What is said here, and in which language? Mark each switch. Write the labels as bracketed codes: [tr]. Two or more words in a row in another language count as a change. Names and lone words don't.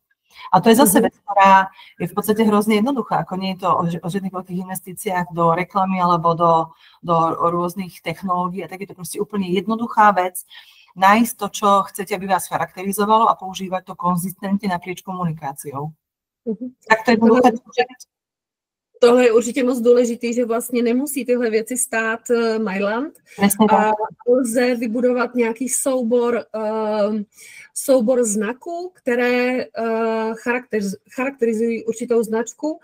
[sk] A to je zase vec, ktorá je v podstate hrozne jednoduchá, ako nie je to o žiadnych veľkých investíciách do reklamy alebo do rôznych technológií, a tak je to proste úplne jednoduchá vec, nájsť to, čo chcete, aby vás charakterizovalo a používať to konzistentne naprieč komunikáciou. Tak to je jednoduché. [cs] Tohle je určitě moc důležitý, že vlastně nemusí tyhle věci stát Mailand a lze vybudovat nějaký soubor znaků, které charakterizují určitou značku.